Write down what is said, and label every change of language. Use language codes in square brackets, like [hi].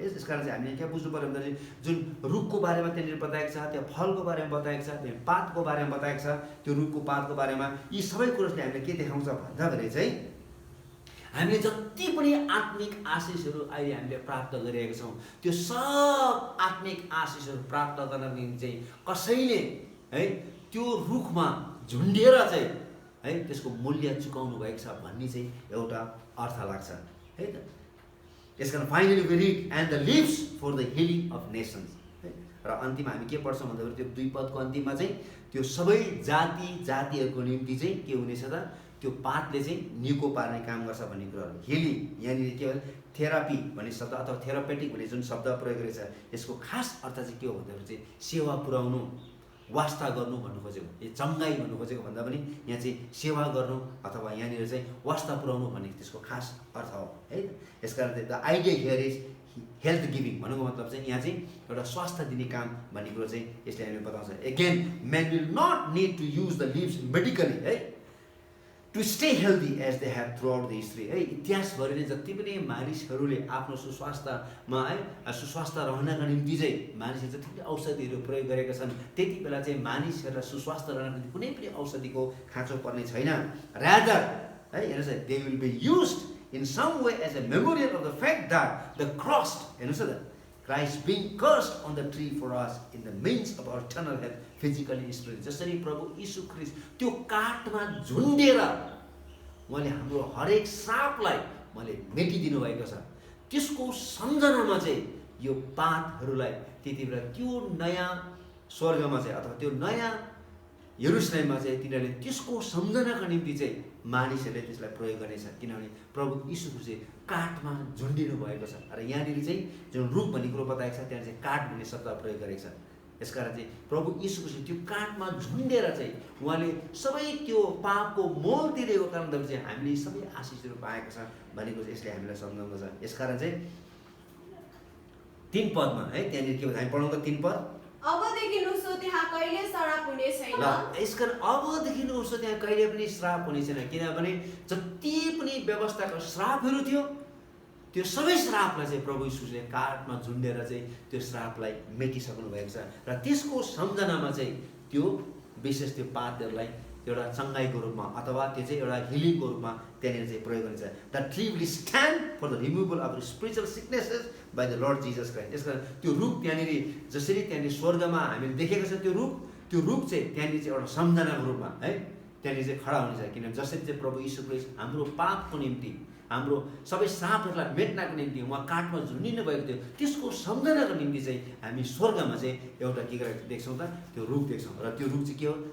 [ne] यसकारण चाहिँ हामीले क्या बुझ्नु पऱ्यो भन्दाखेरि जुन रुखको बारेमा त्यहाँनिर बताएको छ, त्यहाँ फलको बारेमा बताएको छ, त्यहाँ पातको बारेमा बताएको छ, त्यो रुखको पातको बारेमा, यी सबै कुरोले हामीले के देखाउँछ भन्दाखेरि चाहिँ हामीले जति पनि आत्मिक आशिषहरू अहिले हामीले प्राप्त गरिरहेका छौँ, त्यो सब आत्मिक आशिषहरू प्राप्त गर्नको निम्ति चाहिँ कसैले है त्यो रुखमा झुन्डिएर चाहिँ है त्यसको मूल्य चुकाउनु भएको छ भन्ने चाहिँ एउटा अर्थ लाग्छ है त। [en] यसकारण finally we read and the leaves for the healing of nations है। [ne] र अन्तिममा हामी के पढ्छौँ भन्दाखेरि त्यो 2 पदको अन्तिममा चाहिँ त्यो सबै जातिहरूको निम्ति चाहिँ के हुनेछ त, त्यो पातले चाहिँ निको पार्ने काम गर्छ भन्ने कुराहरू। हिलिङ यहाँनिर के हो, थेरापी भन्ने शब्द अथवा थेरापेटिक भन्ने जुन शब्द प्रयोग गरेको छ, यसको खास अर्थ चाहिँ के हो भन्दाखेरि चाहिँ सेवा पुर्याउनु, वास्ता गर्नु भन्नु खोजेको, यो चङ्गाई भन्नु खोजेको भन्दा पनि यहाँ चाहिँ सेवा गर्नु अथवा यहाँनिर चाहिँ वास्ता पुर्याउनु भन्ने त्यसको खास अर्थ हो है। यसकारण चाहिँ [en] the idea here is [ne] health giving भन्नुको मतलब चाहिँ यहाँ चाहिँ एउटा स्वास्थ्य दिने काम भन्ने कुरो चाहिँ यसले हामीले बताउँछ। [en] Again men will not need to use the leaves medically है to stay healthy as they have throughout the history है। [ne] इतिहासभरि नै जति पनि मानिसहरूले आफ्नो सुस्वास्थ्यमा है सुस्वास्थ्य रहनका निम्ति चाहिँ मानिसहरूले जति पनि औषधिहरू प्रयोग गरेका छन् त्यति बेला चाहिँ मानिसहरूलाई सुस्वास्थ्य रहनको निम्ति कुनै पनि औषधिको खाँचो पर्ने छैन। [en] rather [ne] है हेर्नुहोस् है [en] They will be used in some way as a memorial of the fact that the cross, Christ being cursed on the tree for us in the means of our eternal health, physically and spiritually. [ne] जसरी प्रभु यीशु ख्रीष्ट त्यो काठमा झुन्डेर उहाँले हाम्रो हरेक श्रापलाई उहाँले मेटिदिनु भएको छ, त्यसको सम्झनामा चाहिँ यो पापहरूलाई त्यति बेला त्यो नयाँ स्वर्गमा चाहिँ अथवा त्यो नयाँ यरुशलेममा चाहिँ तिनीहरूले त्यसको सम्झनाका निम्ति चाहिँ मानिसहरूले त्यसलाई प्रयोग गर्नेछ, किनभने प्रभु यीशु ख्रीष्ट काठमा झुन्डिनु भएको छ। र यहाँनिर चाहिँ जुन रुख भन्ने कुरो बताएको छ त्यहाँ चाहिँ काठ भन्ने शब्द प्रयोग गरेको छ। यसकारण चाहिँ प्रभु यीशु ख्रीष्ट त्यो काठमा झुन्डेर चाहिँ उहाँले सबै त्यो पापको मोल तिरेको कारणले चाहिँ हामीले सबै आशिषहरू पाएको छ भनेको चाहिँ यसले हामीलाई सम्झाउँदछ। यसकारण चाहिँ 3 पदमा है त्यहाँनिर के भन्छ हामी पढौँ त 3 पद। अबदेखि उसो त्यहाँ कहिले श्राप हुने छैन। यसकारण अबदेखि उसो त्यहाँ कहिले पनि श्राप हुने छैन, किनभने जति पनि व्यवस्थाको श्रापहरू थियो त्यो सबै श्रापलाई चाहिँ प्रभु यीशुले काठमा झुन्डेर चाहिँ त्यो श्रापलाई मेटिसक्नु भएको छ। र त्यसको सम्झनामा चाहिँ त्यो विशेष त्यो पातहरूलाई एउटा चङ्गाइको रूपमा अथवा त्यो चाहिँ एउटा हिलिङको रूपमा त्यहाँनिर चाहिँ प्रयोग गरिन्छ। [en] The tree will stand for the removal of spiritual sicknesses by the Lord Jesus Christ. [ne] यसकारण त्यो रुख त्यहाँनिर जसरी त्यहाँनिर स्वर्गमा हामीले देखेको छ त्यो रुख चाहिँ त्यहाँनिर चाहिँ एउटा सम्झनाको रूपमा है त्यहाँनिर चाहिँ खडा हुनेछ, किनभने जसरी चाहिँ प्रभु यीशु ख्रीष्ट हाम्रो पापको निम्ति हाम्रो सबै श्रापहरूलाई मेट्नको निम्ति उहाँ काठमा झुन्डिनु भएको थियो, त्यसको सम्झनाको निम्ति चाहिँ हामी स्वर्गमा चाहिँ एउटा के गरेको देख्छौँ त त्यो रुख देख्छौँ। र त्यो रुख चाहिँ के हो?